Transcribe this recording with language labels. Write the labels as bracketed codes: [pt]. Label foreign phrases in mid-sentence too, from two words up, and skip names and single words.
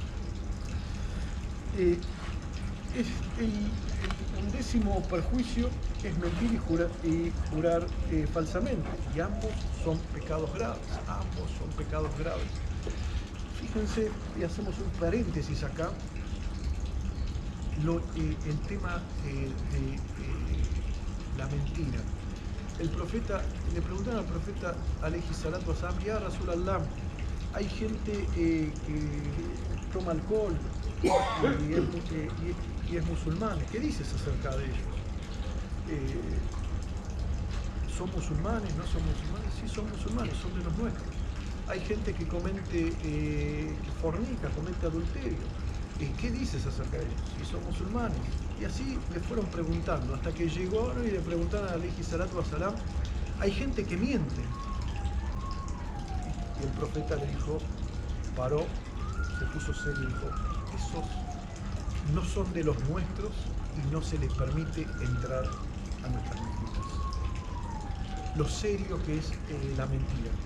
[es] El 11º perjuicio es mentir y jurar falsamente, y ambos son pecados graves, Fíjense, y hacemos un paréntesis acá, el tema de la mentira. El profeta, le preguntaron al profeta [ar] عليه الصلاة والسلام يا رسول الله, [es] hay gente que toma alcohol y es musulmán. ¿Qué dices acerca de ellos? ¿Son musulmanes? ¿No son musulmanes? Sí, son musulmanes, son de los nuestros. Hay gente que que fornica, comete adulterio. ¿Qué dices acerca de ellos? Si son musulmanes. Y así le fueron preguntando, hasta que llegó y le preguntaron a [ar] عليه الصلاة والسلام, [es] hay gente que miente. Y el profeta le dijo, paró, se puso serio y dijo, esos no son de los nuestros y no se les permite entrar a nuestras mentiras. Lo serio que es la mentira.